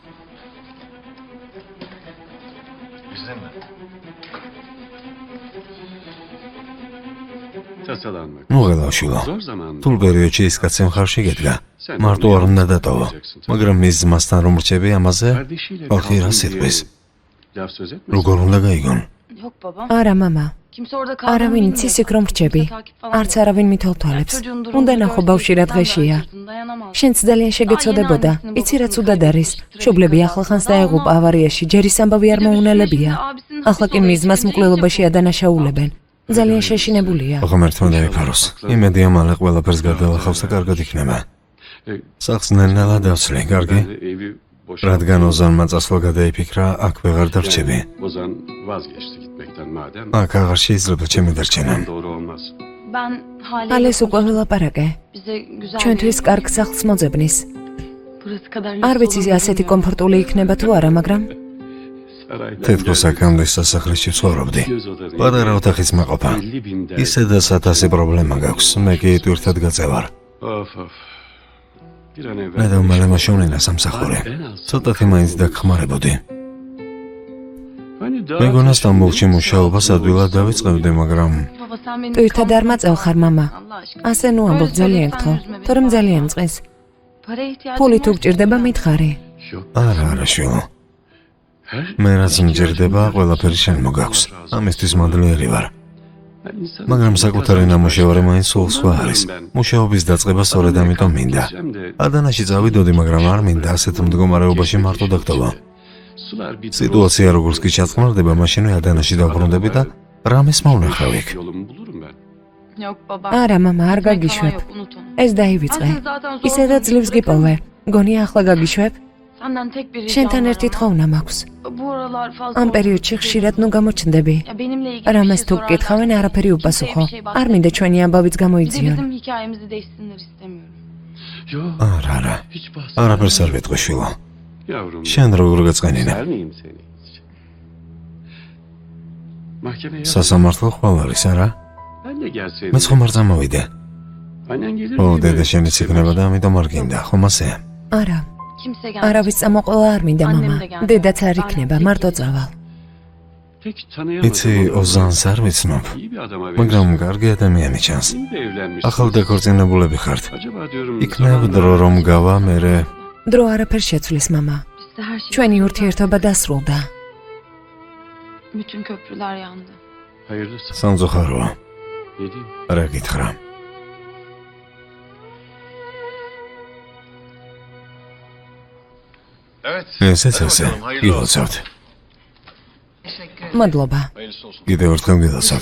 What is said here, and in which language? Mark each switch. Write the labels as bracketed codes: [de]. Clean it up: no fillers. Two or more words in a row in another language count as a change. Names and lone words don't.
[ka] ნუ ღელავშილო, თულ პერიოდში ის კაცი მხარში გედგა. მარტო არ უნდა დატოვო, მაგრამ მის ძმასთან რომ რჩები ამაზე, ხალხი რას იტყვის? როგორ უნდა გაიგონ? [tr] Yok baba. [ka] არა, მამა. [tr] Kimse orada [ka] არავინ იცის იქ რომ რჩები. არც არავინ მითოლთვალებს. უნდა ნახო ბავშვი რა დღეშია. შენც ძალიან შეგეცოდებოდა. იცი რა ცუდად არის. მშობლები ახალხანს დაეღუპა ავარიაში, ჯერ ის ამბავი არ მოუნელებია. ახლა კი მის ძმას მკვლელობაში ადანაშაულებენ. ძალიან შეშინებულია. ღმერთმა დაიფაროს. იმედია მალე ყველაფერს გადაალახავს და კარგად იქნება. სახლს ნელა დავცლი, კარგი? რადგან ოზანმა წასვლა გადაიფიქრა, აქ ვეღარ დარჩები. აქ აღარ შეიძლება ჩემი დარჩენა. Ben ალეს უკვე ვილაპარაკე. [tr] bize güzel [ka] ჩვენთვის კარგ სახლს მოძებნის. [tr] burası kadar [ka] არ ვიცი ასეთი კომფორტული იქნება თუ არა, მაგრამ თეთრ აქამდე სასახლეში ცხოვრობდი. პატარა ოთახიც მაყოფა. ისედაც 1000 პრობლემა გაქვს, მე კი თვითად გაწევარ. მე დამალე მაშონინა სამსახური. ცოტათი მაინც დაგხმარებოდი. მეგონა სტამბოლში მუშაობას ადვილად დავიწყებდი, მაგრამ [tr] Baba sen beni [ka] თვითად არ მაწევ ხარ, მამა. [tr] Allah aşkına. [ka] ასე ნუ ამბობ, ძალიან გთხოვ. თორემ ძალიან წყეს. [tr] Para ihtiyacım [ka] ფული თუ var. გჭირდება, მითხარი. არა, შვილო. მე რაც მჯერდება, ყველაფერი შენ მოგაქვს. ამისთვის მადლიერი ვარ. მაგრამ საკუთარი ნამუშევარი მაინც სულ სხვა არის. მუშაობის დაწყება სწორედ ამიტომ მინდა. ადანაში წავიდოდი, მაგრამ არ მინდა ასეთ მდგომარეობაში მარტო დაგტოვა. სიტუაცია როგორც კი ჩაწყნარდება, მაშინვე ადანაში დავბრუნდები და რამეს მოვნახავ იქ. [tr] Yok baba. [ka] არა, მამა, არ [tr] Ekmek falan [ka] გაგიშვებ. [tr] yok, unut onu. [ka] ეს დაივიწყე. [tr] Zaten zor [ka] ისედაც ძლივს გიპოვე. გონია ახლა გაგიშვებ? [tr] Senden tek bir ricam [ka] შენთან var ერთი ama თხოვნა მაქვს. [tr] Bu aralar fazla [ka] ამ პერიოდში ხშირად ნუ გამოჩნდები. [tr] Ya benimle ilgili [ka] რამეს bir თუ şey გკითხავენ, sorarlarsa არაფერი kimseye უპასუხო. [tr] bir şey [ka] არ მინდა ჩვენი ამბავიც [tr] Bir de [ka] გამოიძიონ. [tr] bizim hikayemizi değişsinler istemiyorum. [ka] არა. არაფერს არ ვიტყვი, შვილო. შენ როგორ გაწყენინა? სასამართლო ხვალ არის, არა? მეც ხომ არ წამოვიდე. ო, დედა შენიც იქნება და ამიტომ არ გინდა, ხომ ასე? არა, [tr] Kimse gelmez. [ka] არავის წამოყოლა არ მინდა, მამა. დედაც არ იქნება, მარტო წავალ. იცი, ოზანს არ ვიცნობ, მაგრამ კარგი ადამიანი ჩანს. ახალ დაქორწინებულები ხართ. იქნებ დრო რომ გავა, მერე დრო არაფერს შეცვლის, მამა. [tr] Bizde her şey. [ka] ჩვენი ურთიერთობა დასრულდა. [tr] Bütün köprüler yandı. [ka] სამწუხაროა. რა გითხრა? ესეც ასე, გილოცავთ. მადლობა. კიდევ ერთხელ გილოცავთ.